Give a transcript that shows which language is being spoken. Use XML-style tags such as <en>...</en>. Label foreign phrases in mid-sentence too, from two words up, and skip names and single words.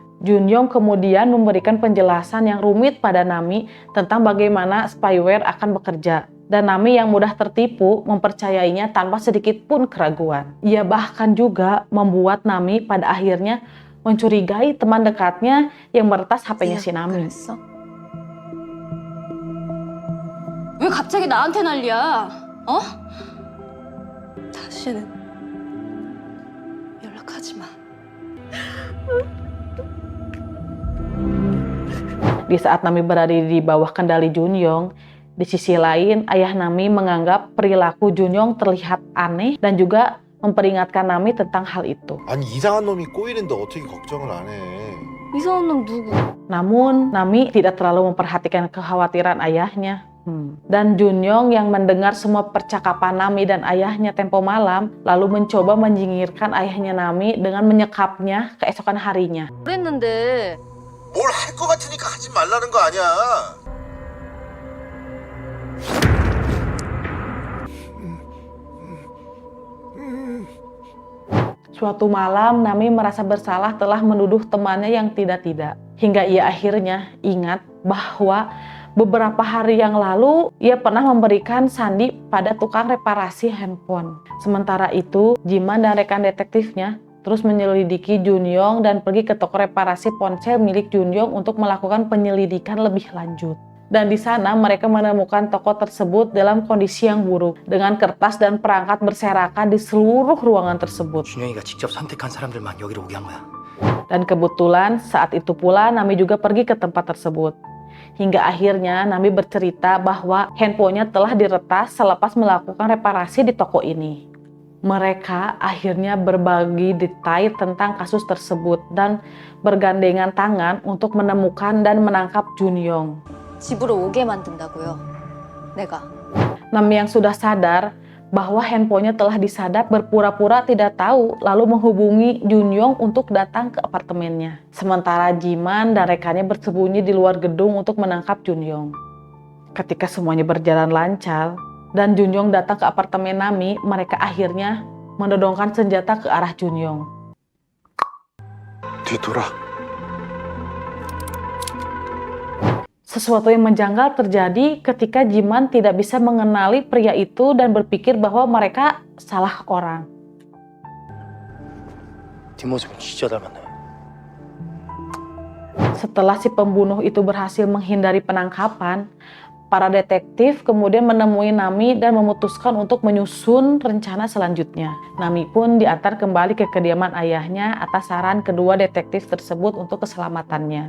<id>Junyong kemudian memberikan penjelasan yang rumit pada Nami tentang bagaimana spyware akan bekerja. Dan Nami yang mudah tertipu mempercayainya tanpa sedikit pun keraguan. Ia bahkan juga membuat Nami pada akhirnya mencurigai teman dekatnya yang meretas HP-nya si Nami.</id> <ko>왜 갑자기 나한테 난리야? 어? 다시는 연락하지 마.</ko> <id>Di saat Nami berada di bawah kendali Junyong, di sisi lain ayah Nami menganggap perilaku Junyong terlihat aneh dan juga memperingatkan Nami tentang hal itu.</id> <ko>아니 이상한 놈이 꼬이는데 어떻게 걱정을 안 해? 이상한 놈 누구?</ko> <id>Namun Nami tidak terlalu memperhatikan kekhawatiran ayahnya. Dan Junyong yang mendengar semua percakapan Nami dan ayahnya tempo malam, lalu mencoba menyingkirkan ayahnya Nami dengan menyekapnya keesokan harinya.</id> <ko>그랬는데 뭘 할 것 같으니까 하지 말라는 거 아니야.</ko> <id>Suatu malam, Nami merasa bersalah telah menuduh temannya yang tidak-tidak. Hingga ia akhirnya ingat bahwa beberapa hari yang lalu ia pernah memberikan sandi pada tukang reparasi handphone. Sementara itu, Jiman dan rekan detektifnya terus menyelidiki Junyong dan pergi ke toko reparasi ponsel milik Junyong untuk melakukan penyelidikan lebih lanjut. Dan di sana mereka menemukan toko tersebut dalam kondisi yang buruk, dengan kertas dan perangkat berserakan di seluruh ruangan tersebut.</id> <ko>준영이가 직접 선택한 사람들만 여기로 오게 한 거야.</ko> <id>Dan kebetulan saat itu pula Nami juga pergi ke tempat tersebut. Hingga akhirnya Nami bercerita bahwa handphonenya telah diretas selepas melakukan reparasi di toko ini. Mereka akhirnya berbagi detail tentang kasus tersebut dan bergandengan tangan untuk menemukan dan menangkap Junyong.</id> <ko>집으로 오게 만든다고요. 내가.</ko> <id>Nami yang sudah sadar bahwa handphonenya telah disadap berpura-pura tidak tahu, lalu menghubungi Junyong untuk datang ke apartemennya. Sementara Jiman dan rekannya bersembunyi di luar gedung untuk menangkap Junyong. Ketika semuanya berjalan lancar dan Junyong datang ke apartemen Nami, mereka akhirnya menodongkan senjata ke arah Junyong.</id> <ko>뒤돌아.</ko> <id>Sesuatu yang menjanggal terjadi ketika Jiman tidak bisa mengenali pria itu dan berpikir bahwa mereka salah orang.</id> <ko>뒷모습은 진짜 닮았네.</ko> <id>Setelah si pembunuh itu berhasil menghindari penangkapan, para detektif kemudian menemui Nami dan memutuskan untuk menyusun rencana selanjutnya. Nami pun diantar kembali ke kediaman ayahnya atas saran kedua detektif tersebut untuk keselamatannya.</id>